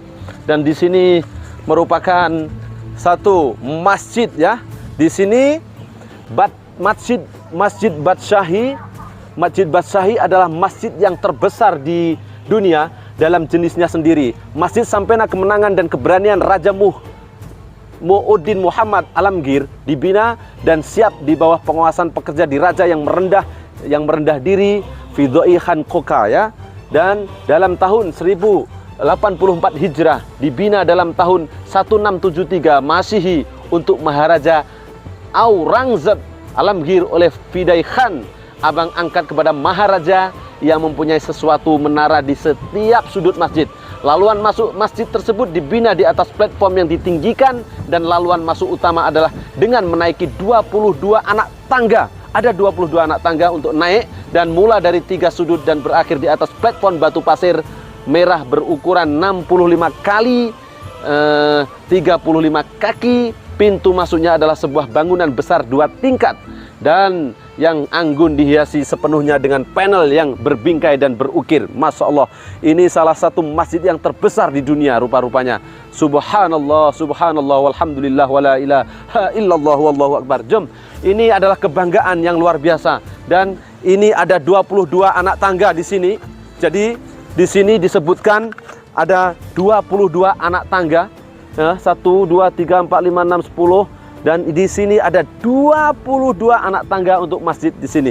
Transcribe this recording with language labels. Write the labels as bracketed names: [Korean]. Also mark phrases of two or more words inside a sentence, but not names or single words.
[Malay] Dan di sini merupakan satu masjid ya. Di sini Masjid Badshahi. Masjid Badshahi adalah masjid yang terbesar di dunia dalam jenisnya sendiri. Masjid Sampena Kemenangan dan Keberanian Raja Mu'uddin Muhammad Alamgir dibina dan siap di bawah penguasaan pekerja diraja yang merendah diri Fidhoi Khan Koka ya. Dan dalam tahun 1084 Hijrah dibina dalam tahun 1673 Masehi untuk Maharaja Aurangzeb Alamgir oleh Fidai Khan, abang angkat kepada Maharaja, yang mempunyai sesuatu menara di setiap sudut masjid. Laluan masuk masjid tersebut dibina di atas platform yang ditinggikan, dan laluan masuk utama adalah dengan menaiki 22 anak tangga. Ada 22 anak tangga untuk naik, dan mula dari 3 sudut dan berakhir di atas platform batu pasir merah berukuran 65 kali 35 kaki. Pintu masuknya adalah sebuah bangunan besar 2 tingkat dan yang anggun dihiasi sepenuhnya dengan panel yang berbingkai dan berukir. [Arabic] ما شاء الله, [Malay] ini salah satu masjid yang terbesar di dunia rupa-rupanya. [Arabic] سبحان الله، سبحان الله، والحمد لله، ولا إله إلا الله، والله أكبر. [Malay] Jom, ini adalah kebanggaan yang luar biasa. Dan ini ada 22 anak tangga di sini. Jadi di sini disebutkan ada 22 anak tangga. 1, 2, 3, 4, 5, 6, 10. Dan di sini ada 22 anak tangga untuk masjid di sini.